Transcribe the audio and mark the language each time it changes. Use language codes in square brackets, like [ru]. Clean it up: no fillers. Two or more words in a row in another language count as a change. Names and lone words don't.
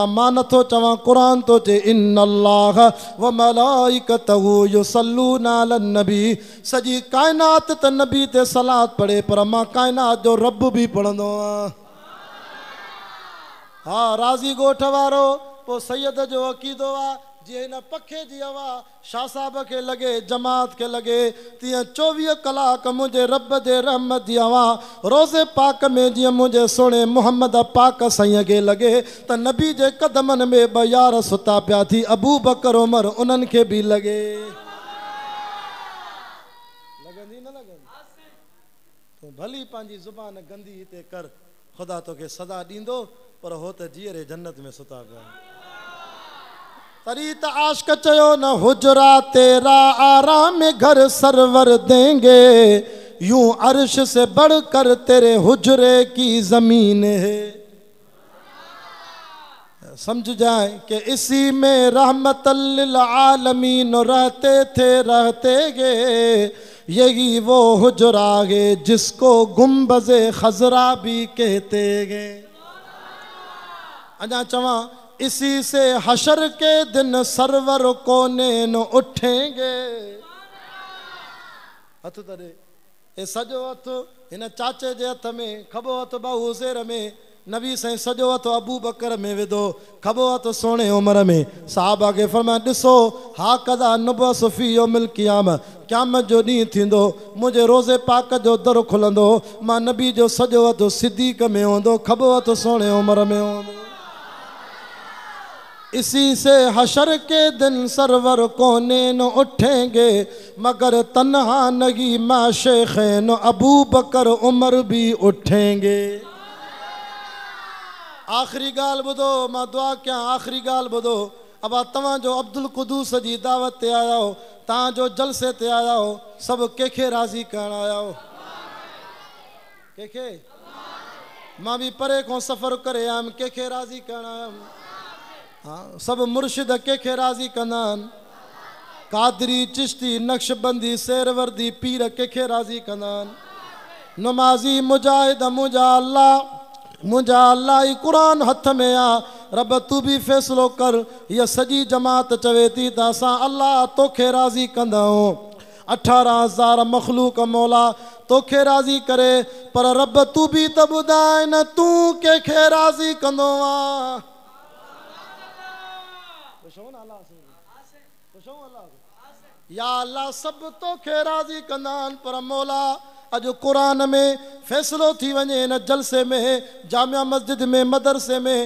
[sd] मां नथो चवां, कुरान तो चे [ar] إن الله وملائكته يصلون على النبي. [sd] सजी कायनात त नबी ते सलात पढ़े, पर मां कायनात जो रब भी पढ़ंदो आहियां। हाँ, राज़ी गोठ वारो पो सैयद जो अक़ीदो आ जीअं हिन पखे जी हवा शाह साहब के लगे, जमात के लगे, तीअं 24 कलाक मुझे रब जे रहमत जी हवा रोज़े पाक में जीअं मुझे सोने मोहम्मद पाक साईं के लगे त नबी जे कदमन में ब यार सुता पिया थी, अबू बकर उमर उन्हनि के भी लगे। लगंदी न लगंदी? तो भली पंहिंजी ज़ुबान गंदी हिते कर, खुदा तोखे सदा ॾींदो, पर हो त जीअरे जन्नत में सुता पिया। तरी त आशिक चयो न [ur] حجرہ تیرا آرام گھر سرور دیں گے، یوں عرش سے بڑھ کر تیرے حجرے کی زمین ہے. سمجھ جائے کہ اسی میں [ar] رحمة للعالمين [ur] رہتے تھے رہتے گے، یہی وہ حجرہ ہے جس کو گنبد خضرا بھی کہتے گے. [sd] अजा चवा [ur] اسی سے حشر کے دن سرور کونین اٹھیں گے. [sd] हथ तरे ए सजो हथ हिन चाचे जे हथ में, खबो हथ बाहु हुज़ैर में, नबी साईं सजो हथ अबू बकर में विधो, खबो हथ सोने उमर में। साहबा के फरमाया ॾिसो [ar] ها كذا نبعث في يوم القيام, [sd] क़यामत जो ॾींहुं थींदो, मुझे रोज़े पाक जो दर खुलंदो, मां नबी जो सजो हथ सिद्दीक़ में हूंदो, खबो हथ सोने उमर में हूंदो। [ur] اسی سے حشر کے دن سرور کونین اٹھیں گے، مگر تنہا نہیں ماں شیخین ابو بکر عمر بھی اٹھیں گے. [sd] आखिरी गाल बुधो, मां दुआ क्या आखिरी गाल बुधो। अब तव्हां जो अब्दुल कुदूस जी दावत ते आया हो, तव्हां जो जलसे ते आया हो, सब कंहिंखे राज़ी करण आया हो? कंहिंखे? मां भी परे को सफ़र करे आयुमि, कंहिंखे राज़ी करण आयुमि? हाँ, सब मुर्शिद कंहिंखे राज़ी कंदा आहिनि? कादरी, चिश्ती, नक्शबंदी, शेरवर्दी, पीर कंहिंखे राज़ी कंदा आहिनि? नमाज़ी, मुजाहिद, मुंहिंजा अल्लाह ई क़ुरान हथ में आ। रब तू भी फ़ैसिलो कर। हीअ सॼी जमात चवे थी त असां अल्लाह तोखे राज़ी कंदा आहियूं। 18,000 मखलूक मौला तोखे राज़ी करे, पर रब तू भी त ॿुधाए न तूं कंहिंखे राज़ी कंदो आ। या अल्लाह सब तोखे राज़ी कंदा आहिनि, पर मौला अॼु क़ुरान में फ़ैसिलो थी वञे, न जलसे में, जामिया मस्जिद में, मदरसे में।